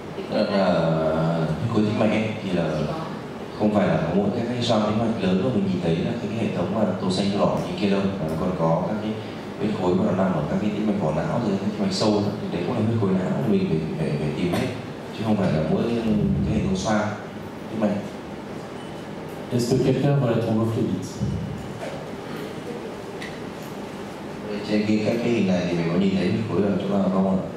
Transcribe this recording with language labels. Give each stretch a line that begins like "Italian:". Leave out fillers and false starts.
Vietnamese: Cái khối tĩnh mạch ấy thì là không phải là mỗi cái xoang tĩnh mạch lớn mà mình nhìn thấy là cái hệ thống mà tổ xanh đỏ như kia đâu, mà nó còn có các cái huyết khối mà nó nằm ở các cái tĩnh mạch vỏ não rồi các mạch sâu, thì đấy cũng là huyết khối não mình phải tìm hết, chứ không phải là mỗi cái hệ thống xoang tĩnh mạch.
French: Est-ce que quelqu'un voit la thrombophlébite?
Vietnamese: Trên các cái hình này thì mình có nhìn thấy huyết khối ở chỗ nào không ạ?